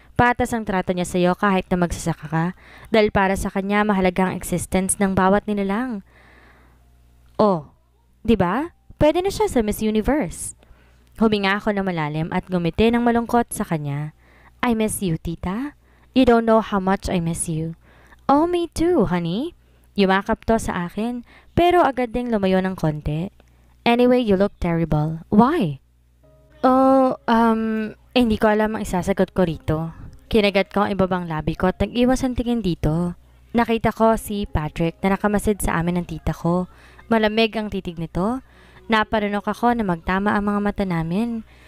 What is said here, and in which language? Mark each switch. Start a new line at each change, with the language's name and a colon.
Filipino: Patas ang trato niya sa iyo kahit na magsasaka ka. Dahil para sa kanya mahalaga ang existence ng bawat nilalang. Oh, di ba? Pwede na siya sa Miss Universe. Huminga ako ng malalim at gumiti ng malungkot sa kanya.
English: I miss you, Tita. You don't know how much I miss you. Oh, me too, honey.
Filipino: Yumakap to sa akin, pero agad ding lumayo ng konti.
English: Anyway, you look terrible. Why?
Filipino: Oh, hindi ko alam ang isasagot ko rito. Kinagat ko ang ibabang labi ko at nag-iwas ang tingin dito. Nakita ko si Patrick na nakamasid sa amin ng tita ko. Malamig ang titig nito. Naparunok ako na magtama ang mga mata namin.